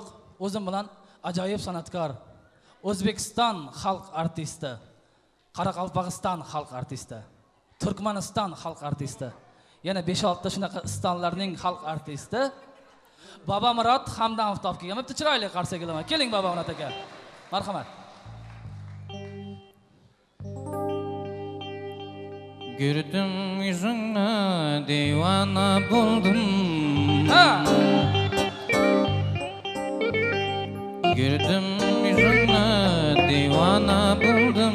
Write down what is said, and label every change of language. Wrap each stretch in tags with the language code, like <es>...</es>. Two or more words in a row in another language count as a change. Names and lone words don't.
<uz>O'zim bilan ajoyib san'atkor, O'zbekiston xalq artisti, Qoraqalpog'iston xalq artisti, Turkmaniston xalq artisti, yana 5-6 ta shunaqa istonlarning xalq artisti Bobomurod Hamdamov topib kelgan. Bitta chiroyli qarsak qilaman. Keling Bobomurod aka. Marhamat.</uz> <tr>Gördüm yüzünü divana buldum. Gördüm yüzünü divana buldum.</tr>